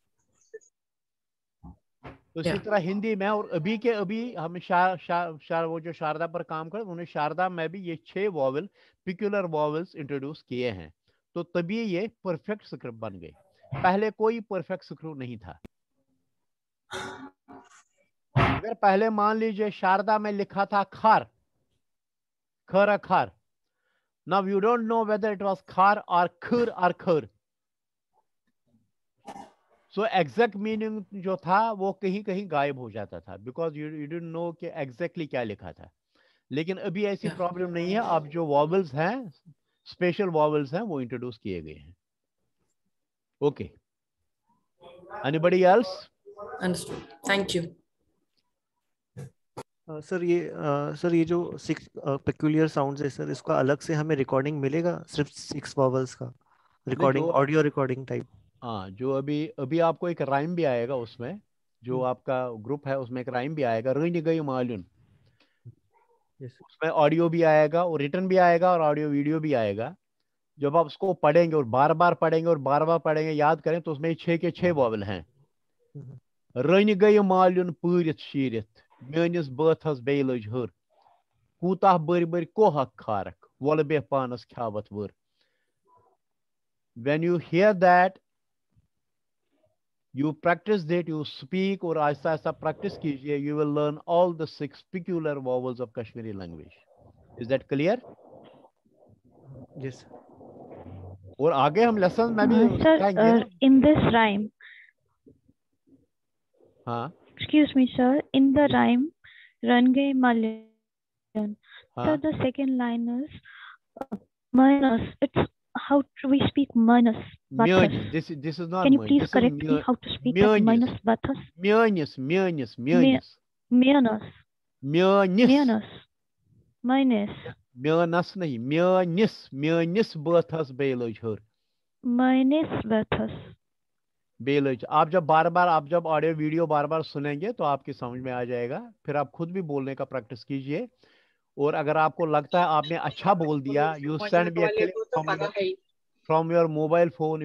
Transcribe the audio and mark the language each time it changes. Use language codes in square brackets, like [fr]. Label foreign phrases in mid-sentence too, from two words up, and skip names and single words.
[hi] तो इसी तरह हिंदी में, और अभी के अभी हम वो जो शारदा पर काम कर, उन्होंने शारदा में भी ये 6 वॉवल, [en] peculiar vowels introduce [hi] किए हैं, तो तभी ये [en] perfect script [hi] बन गए। पहले कोई [en] perfect script [hi] नहीं था। अगर पहले मान लीजिए शारदा में लिखा था खार, खर खार, [en] now you don't know whether it was khar or khar. so exact meaning [hi] जो था वो कहीं कहीं गायब हो जाता था, [en] because you didn't know [hi] कि एग्जैक्टली क्या लिखा था। लेकिन अभी ऐसी प्रॉब्लम नहीं है। अब जो वॉवल्स हैं, [en] special vowels [hi] हैं, वो इंट्रोड्यूस किए गए हैं। [en] okay, anybody else? understood thank you [hi] सर ये जो 6 [en] peculiar sounds [hi] है सर, इसका अलग से हमें रिकॉर्डिंग मिलेगा, सिर्फ 6 वॉवल्स का नहीं, रिकॉर्डिंग, जो [en] audio recording type? [hi] हाँ, जो अभी अभी आपको एक राइम भी आएगा उसमें, जो आपका ग्रुप है उसमें एक राइम भी आएगा, रही गई मालून। यस उसमें ऑडियो भी आएगा और रिटर्न भी आएगा और [en] audio video [hi] भी आएगा। जब आप उसको पढ़ेंगे और बार बार पढ़ेंगे और बार बार पढ़ेंगे, याद करें, तो उसमें 6 के 6 वॉवल हैं। [ks] रन गई मालून पूरित शीरित, मेनिस बथस बे लज हर, कूता बर बर कोहक खारक, वल बे पानस ख्यावत वर। [en] When you hear that, you practice that, you speak, [hi] और आहिस्ता आहिस्ता प्रैक्टिस कीजिए, [en] you will learn all the 6 peculiar vowels of Kashmiri language. Is that clear? [hi] यस और आगे हम लेसन में भी Sir, सिखाएंगे ना। [en] in this rhyme, [hi] हाँ [en] excuse me, sir, in the rhyme, Run Gay Malyan. Sir, [hi] हाँ, [en] the second line is minus. It's how to we speak minus म्यानिस, bathas. this is not Can you mine, please this is correct me how to speak that म्यानिस, minus bathas? म्यानिस, म्यानिस, म्यानिस, Minus, म्यानिस, minus, minus, [hi] म्यानस नहीं, [ks] म्यानिस, म्यानिस बथस बेलज हर, [en] minus bathas. [hi] बेलज। आप जब ऑडियो वीडियो बार बार सुनेंगे तो आपकी समझ में आ जाएगा। फिर आप खुद भी बोलने का प्रैक्टिस कीजिए, और अगर आपको लगता है आपने अच्छा बोल दिया, [en] you send me a clip from your mobile phone.